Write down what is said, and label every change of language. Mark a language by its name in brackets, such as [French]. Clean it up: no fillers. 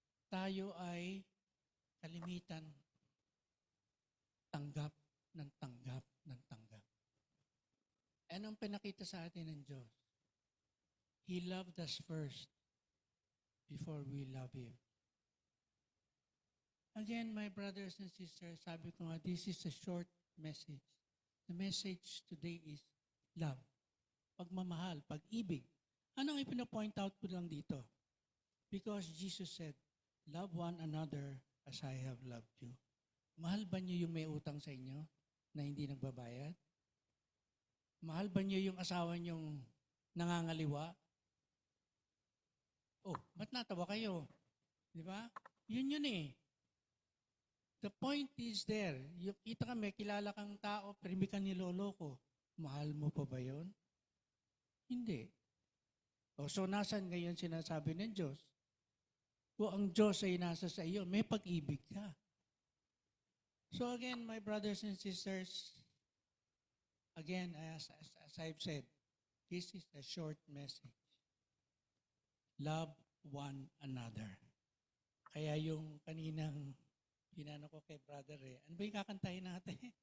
[Filipino] Tayo ay kalimitan tanggap ng tanggap ng tanggap. Anong pinakita sa atin ng Diyos? [English] He loved us first before we love Him. Again, my brothers and sisters, [Filipino] sabi ko nga, [English] this is a short message. The message today is love. [Filipino] Pagmamahal, pag-ibig. Anong ipinapoint out ko lang dito? [English] Because Jesus said, love one another as I have loved you. [Filipino] Mahal ba niyo yung may utang sa inyo na hindi nagbabayad? Mahal ba niyo yung asawa niyong nangangaliwa? Oh, ba't natawa kayo? Di ba? Yun eh. [English] The point is there. [Filipino] Yung kita ka, may kilala kang tao, pero hindi ka niloloko. Mahal mo pa ba yun? Hindi. So nasan ngayon sinasabi ng Diyos? Kung ang Diyos ay nasa sa iyo, may pag-ibig ka. [English] So again, my brothers and sisters, again, as I've said, this is a short message. Love one another. [Filipino] Kaya yung kaninang ginano ko kay brother ano ba yung kakantahin natin?